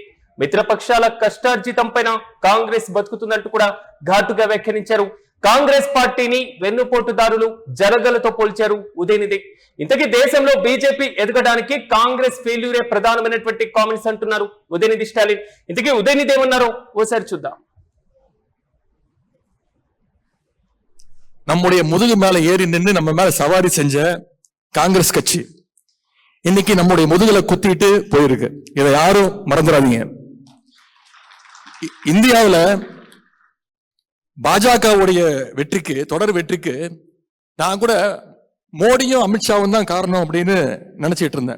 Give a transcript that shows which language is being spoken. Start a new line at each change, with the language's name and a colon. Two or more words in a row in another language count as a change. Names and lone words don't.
Telugu: మిత్రపక్షాల కష్టార్జితం పైన కాంగ్రెస్ బతుకుతుందంటూ కూడా ఘాటుగా వ్యాఖ్యానించారు. కాంగ్రెస్ పార్టీని వెన్నుపోటుదారులు జరగలతో పోల్చారు ఉదయనిధి. ఇంతకీ దేశంలో బీజేపీ ఎదగడానికి కాంగ్రెస్ ఫెయిల్యూరే ప్రధానమైనటువంటి కామెంట్స్ అంటున్నారు ఉదయనిధి స్టాలిన్. ఇంతకీ ఉదయనిధి ఏమన్నారో ఓసారి చూద్దాం.
Tamil: நம்முடைய முதுகு மேல ஏறி நின்று நம்ம மேல சவாரி செஞ்ச காங்கிரஸ் கட்சி இன்னைக்கு நம்முடைய முதுகுல குத்திட்டு போயிருக்கு. இதை யாரும் மறந்துடாதீங்க. இந்தியாவில் பாஜகவுடைய வெற்றிக்கு, தொடர் வெற்றிக்கு நான் கூட மோடியும் அமித்ஷாவும் தான் காரணம் அப்படின்னு நினைச்சிட்டு இருந்தேன்.